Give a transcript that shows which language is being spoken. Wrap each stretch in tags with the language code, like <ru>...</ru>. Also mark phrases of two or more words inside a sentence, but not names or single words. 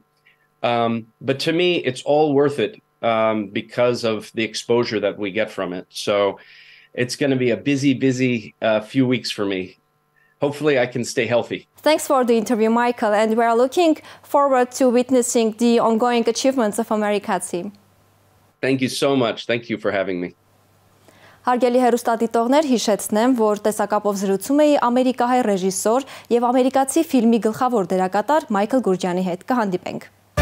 <en>But to me, it's all worth it because of the exposure that we get from it. So it's going to be a busy few weeks for me. Hopefully I can stay healthy. Thanks for the interview, Michael, and we are looking forward to witnessing the ongoing achievements of Amerikatsi. Thank you so much. Thank you for having me.</en> <hy>Հարգելի հեռուստադիտողներ, հիշեցնեմ, որ տեսակապով զրուցում էի ամերիկահայ ռեժիսոր եւ ամերիկացի ֆիլմի գլխավոր դերակատար Michael Goorjiani հետ։ Կհանդիպենք։</hy>